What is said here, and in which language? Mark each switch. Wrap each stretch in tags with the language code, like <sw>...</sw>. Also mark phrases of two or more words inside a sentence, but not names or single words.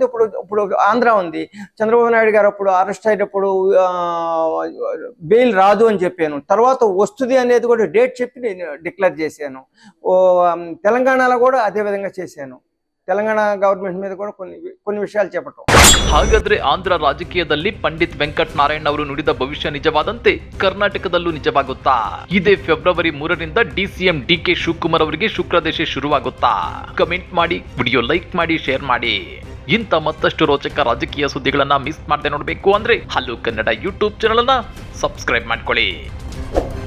<te>ఇప్పుడు ఆంధ్ర ఉంది, చంద్రబాబు నాయుడు గారు అప్పుడు అరెస్ట్ అయినప్పుడు బెయిల్ రాదు అని చెప్పాను. తర్వాత వస్తుంది అనేది కూడా డేట్ చెప్పి నేను డిక్లేర్ చేశాను. తెలంగాణలో కూడా అదే విధంగా చేశాను. తెలంగాణ గవర్నమెంట్ మీద కూడా కొన్ని విషయాలు చెప్పటం.</te> <kn>ಹಾಗಾದ್ರೆ ಆಂಧ್ರ ರಾಜಕೀಯದಲ್ಲಿ ಪಂಡಿತ್ ವೆಂಕಟ್ ನಾರಾಯಣ್ ಅವರು ನುಡಿದ ಭವಿಷ್ಯ ನಿಜವಾದಂತೆ ಕರ್ನಾಟಕದಲ್ಲೂ ನಿಜವಾಗುತ್ತಾ? ಇದೇ ಫೆಬ್ರವರಿ 3ರಿಂದ ಡಿಸಿಎಂ ಡಿಕೆ ಶಿವಕುಮಾರ್ ಅವರಿಗೆ ಶುಕ್ರದಶೆ ಶುರುವಾಗುತ್ತಾ? ಕಮೆಂಟ್ ಮಾಡಿ,</kn> <en>video like</en> <kn>ಮಾಡಿ, ಶೇರ್ ಮಾಡಿ. ಇಂಥ ಮತ್ತಷ್ಟು ರೋಚಕ ರಾಜಕೀಯ ಸುದ್ದಿಗಳನ್ನ ಮಿಸ್ ಮಾಡದೆ ನೋಡಬೇಕು ಅಂದ್ರೆ ಹಲೋ ಕನ್ನಡ</kn> <en>YouTube channel</en> <kn>ಅನ್ನ ಸಬ್ಸ್ಕ್ರೈಬ್ ಮಾಡ್ಕೊಳ್ಳಿ.</kn>